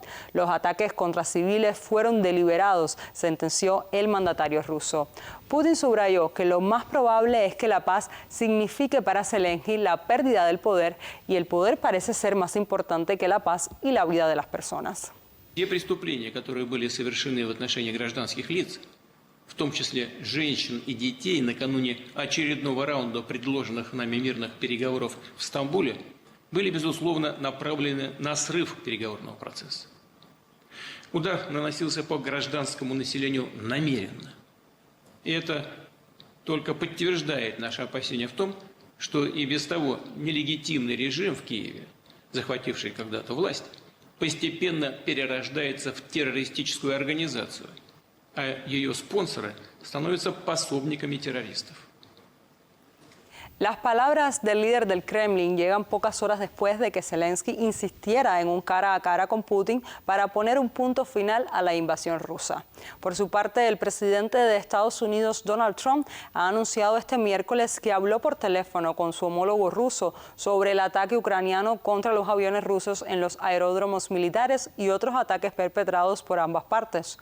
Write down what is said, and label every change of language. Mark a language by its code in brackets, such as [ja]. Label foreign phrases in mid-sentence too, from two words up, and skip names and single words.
[es] Los ataques contra civiles fueron deliberados, sentenció el mandatario ruso. Putin subrayó que lo más probable es que la paz signifique para Zelensky la pérdida del poder, y el poder parece ser más importante que la paz y la vida de las personas. [ru] Те преступления, которые были совершены в отношении гражданских лиц, в том числе женщин и детей, накануне очередного раунда предложенных нами мирных переговоров в Стамбуле, были, безусловно, направлены на срыв переговорного процесса. Удар наносился по гражданскому населению намеренно. И это только подтверждает наши опасения в том, что и без того нелегитимный режим в Киеве, захвативший когда-то власть, постепенно перерождается в террористическую организацию, а ее спонсоры становятся пособниками террористов. [es] Las palabras del líder del Kremlin llegan pocas horas después de que Zelensky insistiera en un cara a cara con Putin para poner un punto final a la invasión rusa. Por su parte, el presidente de Estados Unidos, Donald Trump, ha anunciado este miércoles que habló por teléfono con su homólogo ruso sobre el ataque ucraniano contra los aviones rusos en los aeródromos militares y otros ataques perpetrados por ambas partes.